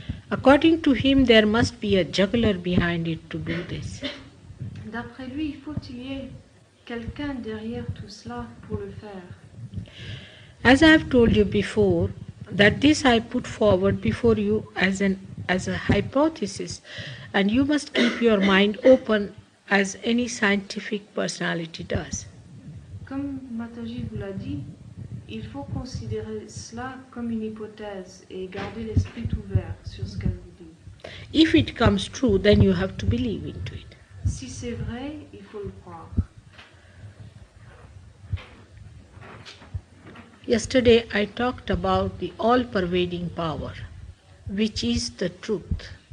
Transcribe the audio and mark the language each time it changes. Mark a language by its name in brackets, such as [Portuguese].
[English] According to him, there must be a juggler behind it to do this. [French] D'après lui, il faut qu'il y ait quelqu'un derrière tout cela pour le faire. [English] As I have told you before, that this I put forward before you as a hypothesis, and you must keep your mind open as any scientific personality does. [French] Comme Mataji vous l'a dit, il faut considérer cela comme une hypothèse et garder l'esprit ouvert sur ce qu'elle vous dit. [English] If it comes true, then you have to believe into it. [French] Si c'est vrai, il faut le croire. [English] Yesterday I talked about the all-pervading power, which is the truth.